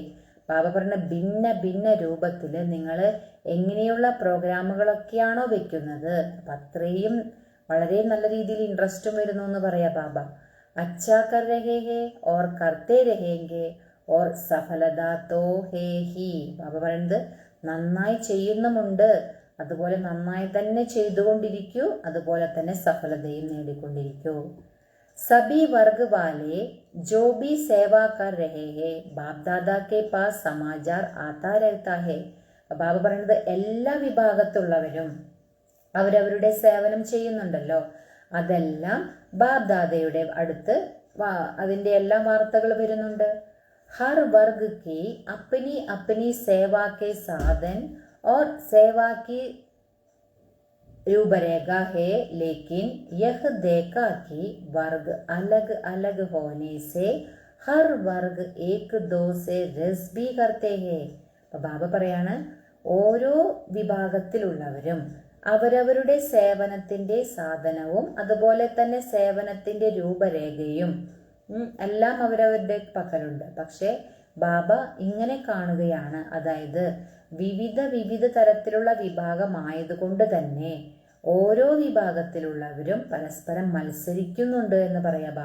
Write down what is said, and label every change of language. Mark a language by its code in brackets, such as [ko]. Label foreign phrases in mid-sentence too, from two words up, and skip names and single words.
[ml] ബാബ പറഞ്ഞ ഭിന്ന ഭിന്ന രൂപത്തിൽ നിങ്ങൾ എങ്ങനെയുള്ള പ്രോഗ്രാമുകളൊക്കെയാണോ വെക്കുന്നത് അപ്പം അത്രയും വളരെ നല്ല രീതിയിൽ ഇൻട്രസ്റ്റും വരുന്നു എന്ന് പറയാം ബാബ. [hi] अच्छा कर रहे हैं और करते रहेंगे और सफलता तो है ही. [ml] ബാബ പറയുന്നത് നന്നായി ചെയ്യുന്നുമുണ്ട്, അതുപോലെ നന്നായി തന്നെ ചെയ്തുകൊണ്ടിരിക്കൂ, അതുപോലെ തന്നെ സഫലതയും നേടിക്കൊണ്ടിരിക്കൂ. [hi] सभी वर्ग वाले जो भी सेवा कर रहे हैं बाप दादा के पास समाचार आता रहता है. [ml] ബാബ പറയുന്നത് എല്ലാ വിഭാഗത്തുള്ളവരും അവരവരുടെ സേവനം ചെയ്യുന്നുണ്ടല്ലോ, അതെല്ലാം ബാബ് ദാദയുടെ അടുത്ത് അതിൻ്റെ എല്ലാ വാർത്തകൾ വരുന്നുണ്ട്. [hi] हर वर्ग की अपनी अपनी सेवा के साधन और सेवा की रूपरेखा है, लेकिन यह देखा कि वर्ग अलग अलग होने से हर वर्ग एक दो से रस भी करते हैं. [ml] അപ്പോൾ ബാബ പറയാണ്, ഓരോ വിഭാഗത്തിലുള്ളവരും അവരവരുടെ സേവനത്തിൻ്റെ സാധനവും അതുപോലെ തന്നെ സേവനത്തിൻ്റെ രൂപരേഖയും എല്ലാം അവരവരുടെ പക്കലുണ്ട്. പക്ഷേ ബാബ ഇങ്ങനെ കാണുകയാണ്, അതായത് വിവിധ തരത്തിലുള്ള വിഭാഗമായതുകൊണ്ട് തന്നെ ഓരോ വിഭാഗത്തിലുള്ളവരും പരസ്പരം മത്സരിക്കുന്നുണ്ട് എന്ന് പറയാ ബാബ.